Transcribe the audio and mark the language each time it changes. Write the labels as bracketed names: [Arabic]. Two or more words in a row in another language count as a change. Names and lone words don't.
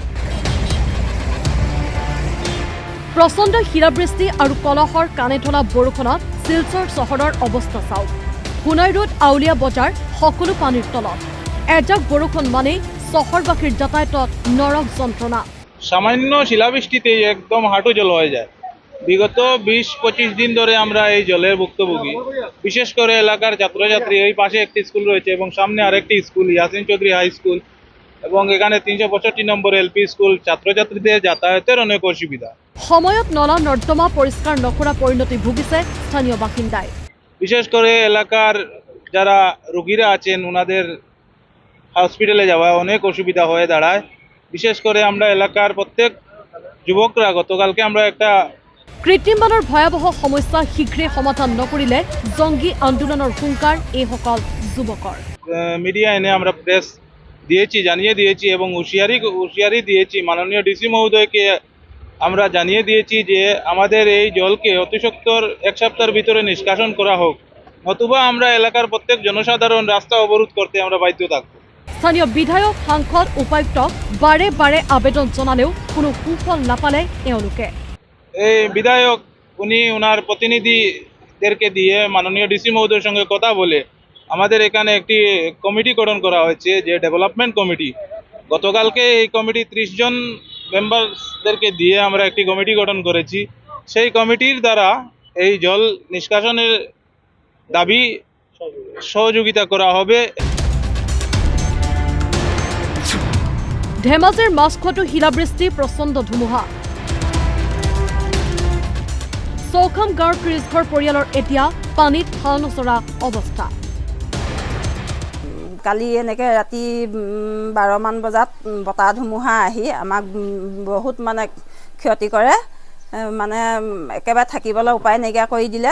[Assamese] প্ৰচণ্ড শিলাবৃষ্টি আৰু কলহৰ কাণে ধৰা বৰষুণত শিলচৰ চহৰৰ অৱস্থা চাওক। সোণাই ৰোড আউলিয়া বজাৰ সকলো পানীৰ তলত। এজাক বৰষুণ মানেই চহৰবাসীৰ যাতায়াতত নৰক যন্ত্ৰণা। [Bangla] সামান্য শিলাবৃষ্টিতেই একদম হাঁটু জল হয়ে যায়। বিগত 20-25 দিন ধরে আমরা এই জলের ভুক্তভোগী। বিশেষ করে এলাকার ছাত্রছাত্রী, এই পাশে একটি স্কুল রয়েছে এবং সামনে আরেকটি স্কুল ইয়াসিন চৌধুরী হাই স্কুল এবং এখানে 365 নম্বর এলপি স্কুল, ছাত্রছাত্রীদের যাতায়াতের অনেক অসুবিধা। [Assamese] সময়ত নলা নর্দমা পরিষ্কার নকরা পরিণতি ভুগিছে স্থানীয় বাসিন্দায়। [Bangla] বিশেষ করে এলাকার যারা রোগীরা আছেন ওনাদের হসপিটালে যাওয়া অনেক অসুবিধা হয়ে দাঁড়ায়। বিশেষ করে আমরা এলাকার প্রত্যেক যুবকরা গতকালকে আমরা একটা [Assamese] কৃত্ৰিম বানৰ ভয়াবহ সমস্যা শীঘ্ৰে সমাধান নকৰিলে জঙ্গী আন্দোলনৰ হুংকাৰ এই সকল যুৱকৰ। [Bangla] মিডিয়া এনে আমরা প্রেস দিয়েছি, জানিয়ে দিয়েছি এবং হুঁশিয়ারি দিয়েছি। মাননীয় ডিসি মহোদয়কে আমরা জানিয়ে দিয়েছি যে আমাদের এই জলকে অতি সত্বর 1 সপ্তাহের ভিতরে নিষ্কাশন করা হোক, নতুবা আমরা এলাকার প্রত্যেক জনসাধারণ রাস্তা অবরোধ করতে আমরা বাধ্য থাকব। [Assamese] স্থানীয় বিধায়ক, সাংসদ, উপায়ুক্তক বাৰে বাৰে আবেদন জনালেও কোনো সুফল নাপালে এওঁলোকে। [Bangla] এই বিধায়ক উনি ওনার প্রতিনিধিদেরকে দিয়ে মাননীয় ডিসি মহোদয়ের সঙ্গে কথা বলে আমাদের এখানে একটি কমিটি গঠন করা হয়েছে, যে [English] development committee. [Bangla] গতকালকে এই কমিটি 30 জন মেম্বারসদেরকে দিয়ে আমরা একটি কমিটি গঠন করেছি। সেই কমিটির দ্বারা এই জল নিষ্কাশনের দাবি সহযোগিতা করা হবে। [Assamese] ধেমাজিৰ মাছখোৱাটো শিলাবৃষ্টি, প্ৰচণ্ড ধুমুহা। চৌখাম গাঁৱৰ 30 ঘৰ পৰিয়ালৰ এতিয়া পানীত হাও নচৰা অৱস্থা। কালি এনেকৈ ৰাতি 12 মান বজাত বতাহ ধুমুহা আহি আমাক বহুত মানে ক্ষতি কৰে, মানে একেবাৰে থাকিবলৈ উপায় নাইকিয়া কৰি দিলে।